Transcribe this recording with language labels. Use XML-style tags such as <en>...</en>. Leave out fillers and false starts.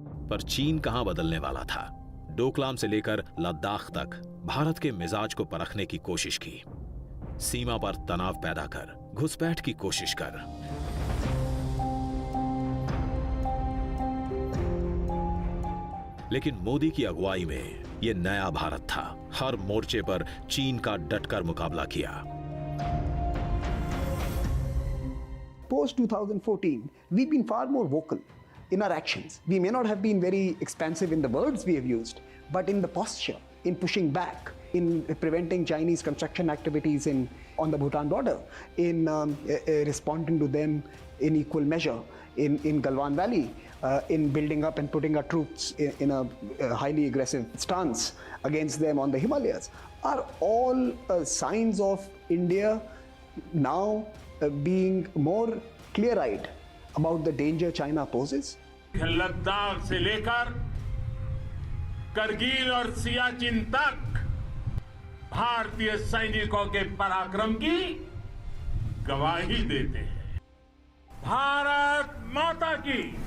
<hi>पर चीन कहां बदलने वाला था। डोकलाम से लेकर लद्दाख तक भारत के मिजाज को परखने की कोशिश की, सीमा पर तनाव पैदा कर, घुसपैठ की कोशिश कर। लेकिन मोदी की अगुवाई में यह नया भारत था। हर मोर्चे पर चीन का डटकर मुकाबला किया।</hi> <en>Post 2014, we've been far more vocal in our actions. We may not have been very expansive in the words we have used, but in the posture, in pushing back, in preventing Chinese construction activities on the Bhutan border, in responding to them in equal measure in Galwan Valley, in building up and putting our troops in a highly aggressive stance against them on the Himalayas, are all signs of India now being more clear-eyed about the danger China poses.</en> <hi>Ladakh से लेकर करगिल और सियाचिन तक भारतीय सैनिकों के पराक्रम की गवाही देते हैं। भारत माता की।</hi>